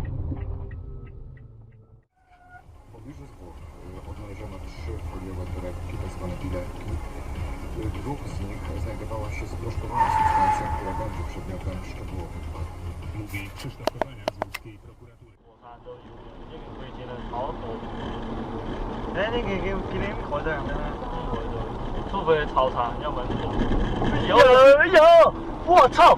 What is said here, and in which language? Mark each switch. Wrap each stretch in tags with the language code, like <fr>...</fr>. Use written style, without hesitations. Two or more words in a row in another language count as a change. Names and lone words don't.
<pl>Odnaleziono 3 foliowe torebki, tzw. biletki. 2 z nich znajdowała się sproszkowana substancja, która będzie przedmiotem szczegółowych badań. Mówi Krzysztof Kowania z łódzkiej prokuratury.</pl> <zh>哎，你给开点儿，除非超长，要不然有，我操！</zh>